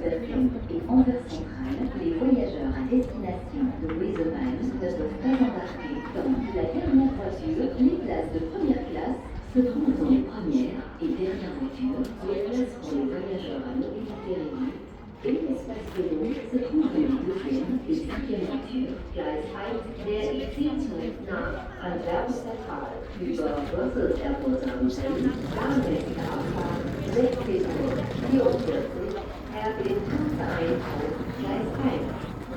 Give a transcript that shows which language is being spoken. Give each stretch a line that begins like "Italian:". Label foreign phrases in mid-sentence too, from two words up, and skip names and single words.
French: Buffing et Anvers Central, les voyageurs à destination de Louise-Aubagne ne peuvent pas embarquer dans la dernière voiture. Les places de première classe se trouvent dans les premières et dernières voitures, les places pour les voyageurs à mobilité réduite et l'espace vélo se trouve dans les deuxième et cinquième voitures.
German: Gleis 1 der IC-Zug nach Antwerpen Central über Brussels Airport Southampton, planmäßige Abfahrt 16 Uhr 44, RB 1 auf Gleis 1.